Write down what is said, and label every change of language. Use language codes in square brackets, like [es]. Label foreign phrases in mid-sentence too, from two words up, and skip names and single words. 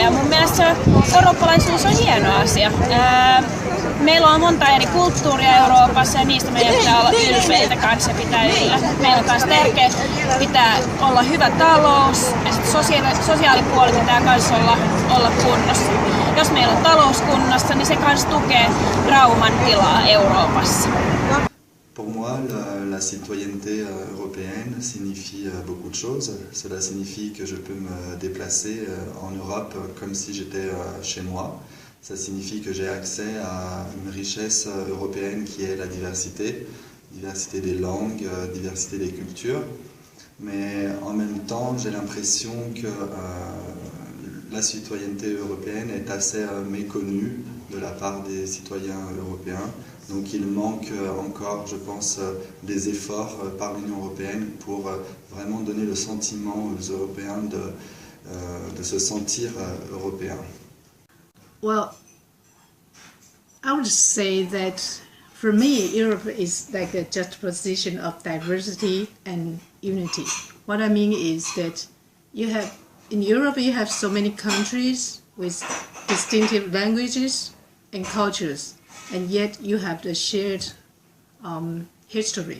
[fi] Ja mun mielestä eurooppalaisuus on hieno asia. Meillä on monta eri kulttuuria Euroopassa ja niistä meidän pitää olla ylpeitä kanssa pitää yllä. Meillä on myös tärkeää pitää olla hyvä talous ja sosiaalipuoli pitää myös olla kunnossa. Jos meillä on talous kunnossa, niin se myös tukee rauhan tilaa Euroopassa. [fr] Pour moi, la citoyenneté européenne signifie beaucoup de choses. Cela signifie que je peux me déplacer en Europe comme si j'étais chez moi. Ça signifie que j'ai accès à une richesse européenne qui est la diversité des langues, diversité des cultures. Mais en même temps, j'ai l'impression que la citoyenneté européenne est assez méconnue de la part des citoyens européens. Donc il manque encore, je pense, des efforts par l'Union européenne pour vraiment donner le sentiment aux Européens de se sentir européens. [en] Well, I would say that for me, Europe is like a juxtaposition of diversity and unity. What I mean is that in Europe you have so many countries with distinctive languages and cultures, and yet you have the shared history.